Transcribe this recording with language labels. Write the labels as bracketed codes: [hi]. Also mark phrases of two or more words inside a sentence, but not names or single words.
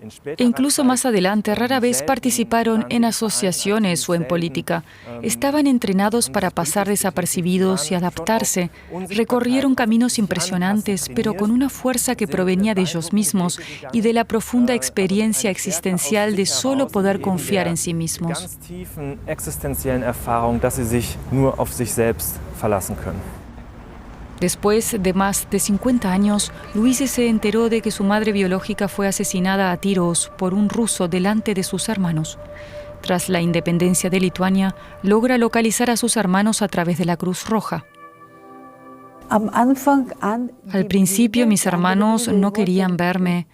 [es] E incluso más adelante, rara vez participaron en asociaciones o en política. Estaban entrenados para pasar desapercibidos y adaptarse. Recorrieron caminos impresionantes, pero con una fuerza que provenía de ellos mismos y de la profunda experiencia existencial de solo poder confiar en sí mismos. [de] Existenziellen Erfahrung, dass sie sich nur auf sich selbst verlassen können. [es] Después de más de 50 años, Luise se enteró de que su madre biológica fue asesinada a tiros por un ruso delante de sus hermanos. Tras la independencia de Lituania, logra localizar a sus hermanos a través de la Cruz Roja. Al principio mis hermanos no querían verme.